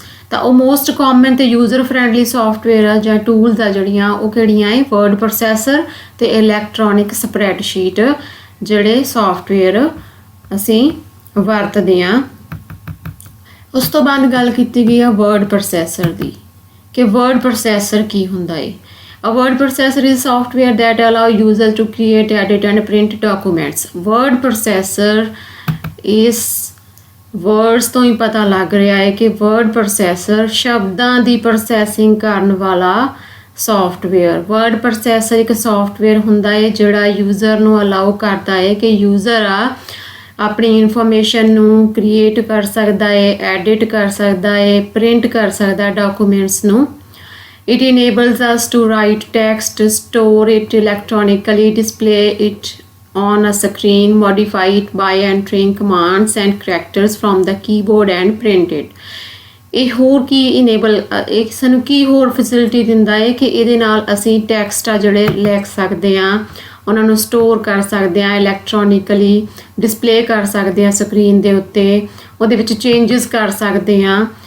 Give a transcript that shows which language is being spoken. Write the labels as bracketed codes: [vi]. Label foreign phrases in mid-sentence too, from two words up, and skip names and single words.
[pa] ਤਾਂ ਉਹ [en] most common [pa] ਅਤੇ [en] user friendly software [pa] ਆ ਜਾਂ ਟੂਲਸ ਆ ਜਿਹੜੀਆਂ ਉਹ ਕਿਹੜੀਆਂ ਏ, [en] word processor [pa] ਅਤੇ [en] electronic spreadsheet [pa] ਜਿਹੜੇ ਸੌਫਟਵੇਅਰ ਅਸੀਂ ਵਰਤਦੇ ਹਾਂ। ਉਸ ਤੋਂ ਬਾਅਦ ਗੱਲ ਕੀਤੀ ਗਈ ਆ [en] word processor [pa] ਦੀ, ਕਿ [en] word processor [pa] ਕੀ ਹੁੰਦਾ ਏ। [en] A word processor is software that allow users to create, edit and print documents. Word processor is words [pa] ਤੋਂ ਹੀ ਪਤਾ ਲੱਗ ਰਿਹਾ ਹੈ ਕਿ [en] word processor [pa] ਸ਼ਬਦਾਂ ਦੀ ਪ੍ਰੋਸੈਸਿੰਗ ਕਰਨ ਵਾਲਾ ਸੌਫਟਵੇਅਰ। [en] word processor [pa] ਇੱਕ ਸੌਫਟਵੇਅਰ ਹੁੰਦਾ ਹੈ ਜਿਹੜਾ ਯੂਜ਼ਰ ਨੂੰ ਅਲਾਓ ਕਰਦਾ ਹੈ ਕਿ ਯੂਜ਼ਰ ਆ ਆਪਣੀ ਇਨਫੋਰਮੇਸ਼ਨ ਨੂੰ ਕ੍ਰੀਏਟ ਕਰ ਸਕਦਾ ਹੈ, ਐਡਿਟ ਕਰ ਸਕਦਾ ਹੈ, ਪ੍ਰਿੰਟ ਕਰ ਸਕਦਾ ਡਾਕੂਮੈਂਟਸ ਨੂੰ। [en] It enables us to write text, store it electronically, display it on a screen, modify it by entering commands and characters from the keyboard and print it. [pa] ਇਹ ਹੋਰ ਕੀ ਇਨੇਬਲ ਇੱਕ ਸਾਨੂੰ ਕੀ ਹੋਰ ਫੈਸਿਲਿਟੀ ਦਿੰਦਾ ਹੈ ਕਿ ਇਹਦੇ ਨਾਲ ਅਸੀਂ ਟੈਕਸਟ ਆ ਜਿਹੜੇ ਲਿਖ ਸਕਦੇ ਹਾਂ, ਉਹਨਾਂ ਨੂੰ ਸਟੋਰ ਕਰ ਸਕਦੇ ਹਾਂ, [en] electronically display [pa] ਕਰ ਸਕਦੇ ਹਾਂ ਸਕਰੀਨ ਦੇ ਉੱਤੇ, ਉਹਦੇ ਵਿੱਚ ਚੇਂਜਸ ਕਰ ਸਕਦੇ ਹਾਂ